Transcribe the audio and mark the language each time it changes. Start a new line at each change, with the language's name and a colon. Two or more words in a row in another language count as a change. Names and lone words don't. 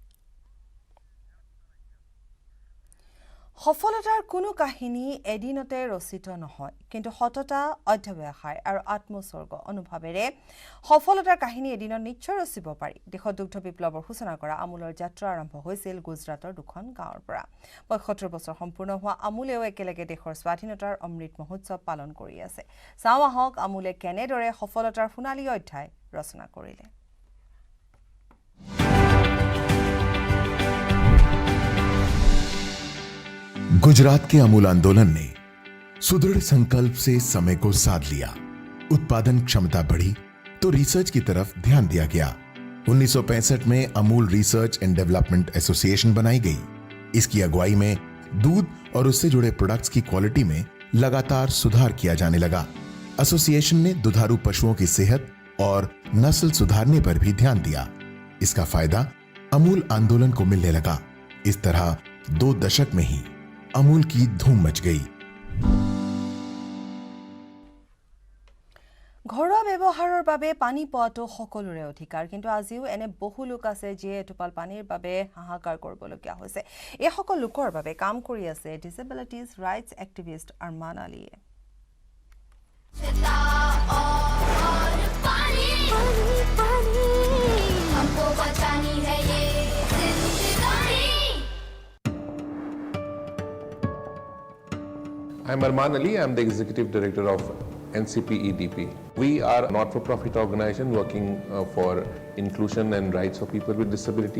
Assamese: সফলতাৰ কোনো কাহিনী এদিনতে ৰচিত নহয়, কিন্তু সততা, অধ্যৱসায় আৰু আত্মোৎসৰ্গ অনুভৱেৰে সফলতাৰ কাহিনী এদিনত নিশ্চয় ৰচিব পাৰি। দেশত দুগ্ধ বিপ্লৱৰ সূচনা কৰা আমুলৰ যাত্ৰা আৰম্ভ হৈছিল গুজৰাটৰ 2খন গাঁৱৰ পৰা। ৭৫ বছৰ সম্পূৰ্ণ হোৱা আমুলেও একেলগে দেশৰ স্বাধীনতাৰ অমৃত মহোৎসৱ পালন কৰি আছে। চাওঁ আহক আমুলে কেনেদৰে সফলতাৰ সোণালী অধ্যায় ৰচনা কৰিলে।
Hindi: गुजरात के अमूल आंदोलन ने सुदृढ़ संकल्प से समय को साध लिया। उत्पादन क्षमता बढ़ी तो रिसर्च की तरफ ध्यान दिया गया। 1965 में अमूल रिसर्च एंड डेवलपमेंट एसोसिएशन बनाई गई। इसकी अगुवाई में दूध और उससे जुड़े प्रोडक्ट्स की क्वालिटी में लगातार सुधार किया जाने लगा। एसोसिएशन ने दुधारू पशुओं की सेहत और नस्ल सुधारने पर भी ध्यान दिया। इसका फायदा अमूल आंदोलन को मिलने लगा। इस तरह 2 दशक में ही अमूल की धूम मच गई।
Assamese: ঘৰুৱা ব্যৱহাৰৰ বাবে পানী পোৱাটো সকলোৰে অধিকাৰ, কিন্তু আজিও এনে বহু লোক আছে যিয়ে এটোপাল পানীৰ বাবে হাহাকাৰ কৰিবলগীয়া হৈছে। এই সকল লোকৰ বাবে কাম কৰি আছে
English: disabilities rights activist
Assamese: আৰমান আলীয়ে।
English: I'm Arman Ali. I'm the Executive Director of NCP-EDP. We are a not-for-profit organization working for inclusion and rights of people with disabilities.